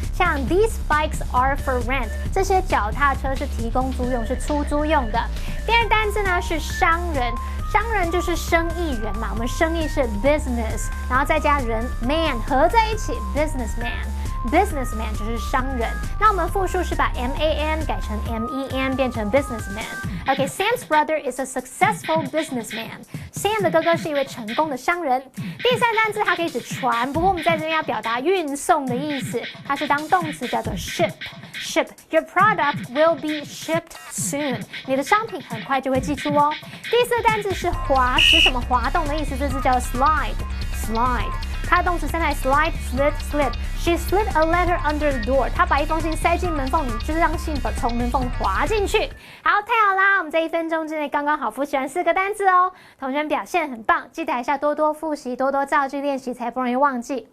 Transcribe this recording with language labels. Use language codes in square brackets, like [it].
[zh] 像 [en] these bikes are for rent， [zh] 这些脚踏车是提供租用，是出租用的。第二单字呢是商人。商人就是生意人嘛，我们生意是 business， 然后再加人 man 合在一起 businessman 就是商人。那我们复数是把 man 改成 men 变成 businessman。OK， [en] Sam's brother is a successful businessman。 [zh] Sam 的哥哥是一位成功的商人。第3单字它可以指船，不过我们在这边要表达运送的意思，它是当动词叫做 ship。 [en] Ship, your product will be shipped soon. [zh] 你的商品很快就会寄出哦。第4单字是滑，指什么滑动的意思，这字叫 slide。它的动词三态 [en] slide, slid, slip. She slid a letter under the door. [zh] 她把一封信塞进门缝里，就是让信从门缝滑进去。好，太好啦！我们这1分钟之内刚刚好复习完4个单字哦。同学们表现很棒，记得还是要多多复习，多多造句练习，才不容易忘记。